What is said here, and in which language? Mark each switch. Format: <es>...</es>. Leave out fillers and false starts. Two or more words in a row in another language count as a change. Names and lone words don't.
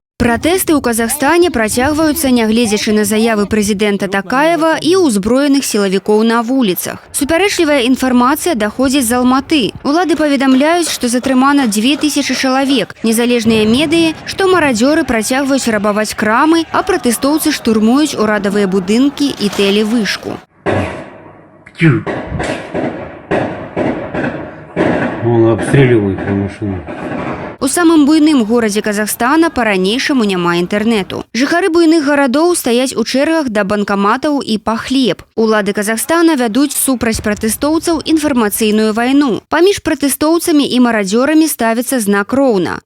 <be>Пратэсты ў Казахстане працягваюцца, нягледзячы на заявы прэзідэнта Такаева і ўзброеных сілавікоў на вуліцах. Супярэчлівая інфармацыя даходзіць з Алматы. Улады паведамляюць, што затрымана 2000 чалавек. Незалежныя медыі, што марадзёры працягваюць рабаваць крамы, а пратэстоўцы штурмуюць урадавыя будынкі і тэлевышку.</be> <ru>Он обстреливает машину.</ru> <be>У самым буйным горадзе Казахстана па-ранейшаму няма інтэрнэту. Жыхары буйных гарадоў стаяць у чэргах да банкаматаў і па хлеб. Улады Казахстана вядуць супраць пратэстоўцаў інфармацыйную вайну. Паміж пратэстоўцамі і марадзёрамі ставіцца знак роўна.</be>